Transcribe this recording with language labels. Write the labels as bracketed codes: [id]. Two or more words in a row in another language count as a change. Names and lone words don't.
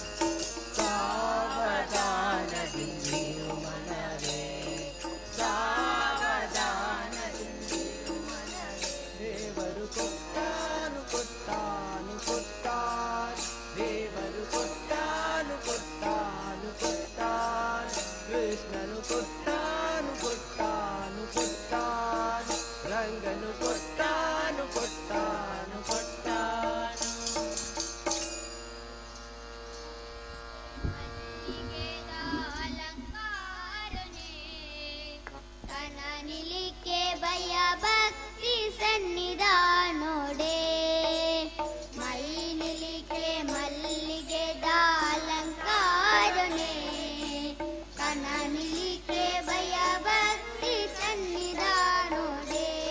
[kn] ಸಾವಧಾನದಿಂದಿರು ಮನವೇ ಸಾವಧಾನದಿಂದಿರು ಮನವೇ ದೇವರು ಕೊಟ್ಟಾನು ಕೊಟ್ಟಾನು ಕೊಟ್ಟಾನು ದೇವರು ಕೊಟ್ಟಾನು ಕೊಟ್ಟಾನು ಕೊಟ್ಟಾನು ಕೃಷ್ಣನು ಕೊಟ್ಟಾನು ಕೊಟ್ಟಾನು ಕೊಟ್ಟಾನು ರಂಗನು ಕೊಟ್ಟಾನು ಕೊಟ್ಟಾನು ಕೊಟ್ಟಾನು [tcy] ನಿಲಿಕೆ ಭಯ ಭಕ್ತಿ ಸನ್ನಿಧಾನೋಡೆ ಮೈ ನಿಲಿಕೆ ಮಲ್ಲಿಗೆದ ಅಲಂಕಾರನೆ ಕನ ನಿಲಿಕೆ ಭಯ ಭಕ್ತಿ ಸನ್ನಿಧಾನೋಡೆ